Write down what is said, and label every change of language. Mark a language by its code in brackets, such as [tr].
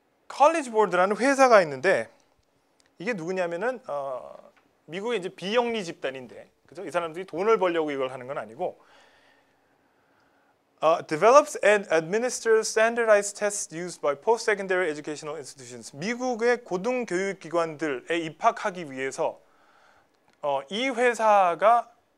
[ko] College Board라는 회사가 있는데 이게 누구냐면은 미국의 이제 비영리 집단인데, 그죠? 이 사람들이 돈을 벌려고 이걸 하는 건 아니고. [en] Develops and administers standardized tests used by post-secondary educational institutions. [ko] 미국의 고등교육기관들에 입학하기 위해서 이 회사가